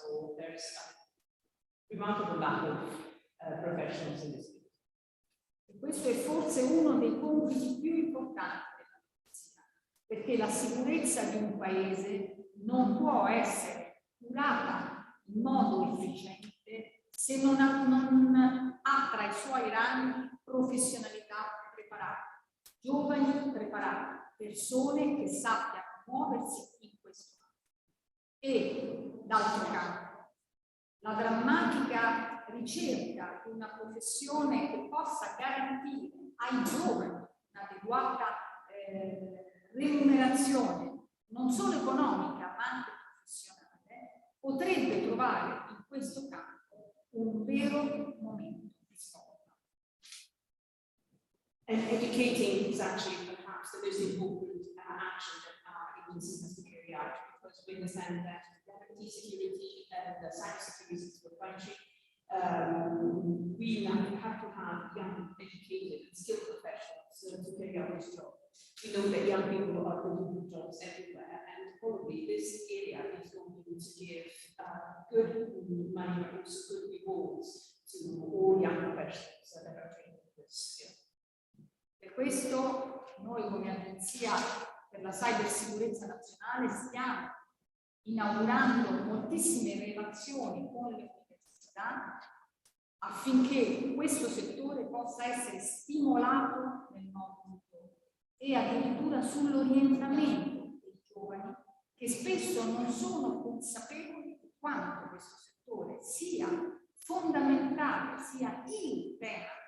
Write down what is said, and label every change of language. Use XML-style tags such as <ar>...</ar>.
<en>So there's a remarkable lack of professionals in this field.</en> <it>E questo è forse uno dei compiti più importanti della medicina, perché la sicurezza di un paese non può essere curata in modo efficiente se non ha tra i suoi ranghi professionalità preparate, giovani preparati, persone che sappiano muoversi in questo campo. E d'altro canto, la drammatica ricerca di una professione che possa garantire ai giovani un'adeguata remunerazione, non solo economica ma anche professionale, potrebbe trovare in questo campo un vero momento di svolta.</it> <en>And educating is actually perhaps the most important action that our agency has to carry out, because we understand that IT security and cybersecurity is for country. We have to have young, educated, and skilled professionals to carry out this job. We know that young people are looking for jobs everywhere, and probably this area is going to give good money, but also good rewards to all young professionals that are trained in this field.</en> <it>Per questo noi come Agenzia per la Cybersicurezza Nazionale stiamo inaugurando moltissime relazioni con le università affinché questo settore possa essere stimolato nel modo e addirittura sull'orientamento dei giovani che spesso non sono consapevoli di quanto questo settore sia fondamentale, sia il tema</it>